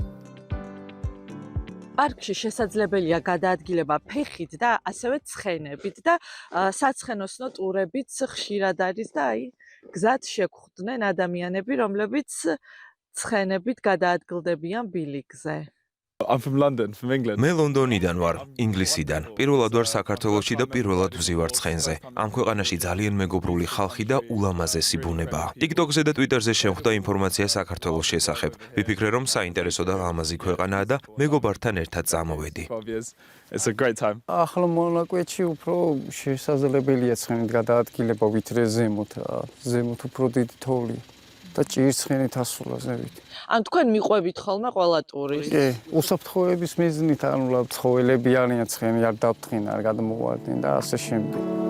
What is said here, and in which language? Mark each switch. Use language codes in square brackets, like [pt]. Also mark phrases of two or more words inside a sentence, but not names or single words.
[ka] პარკში შესაძლებელია გადაადგილება ფეხით და ასევე ცხენებით და საცხენოსნო ტურებიც ხშირად არის და აი გზად შეგხვდნენ ადამიანები, რომლებიც ცხენებით გადაადგილდებიან ბილიკზე. [en] I'm from London, from England. [ka] მე ლონდონიდან ვარ, ინგლისიდან. პირველად ვარ საქართველოში და პირველად ვზივარ ცხენზე. ამ ქვეყანაში ძალიან მეგობრული ხალხი და ულამაზესი ბუნებაა. TikTok-ზე და Twitter-ზე შემხვდა ინფორმაცია საქართველოს შესახებ. ვიფიქრე, რომ საინტერესო და ლამაზი ქვეყანაა და მეგობართან ერთად წამოვედი. [en] 12 years. It's a great time. [ka] ახლა მონაკვეთში უფრო შესაძლებელია ცხენით გადაადგილება ვიდრე ზემოთ. ზემოთ უფრო დიდი თოვლი და ჭირცხენით ასულა ზევით. ან თქვენ მიყვებით ხოლმე ყველა ტურისტს? კი, უსაფრთხოების მიზნით, ანუ ცხოველები არიან, ცხენი არ დავთხინ, არ გადმოვარდნენ და ასე შემდეგ.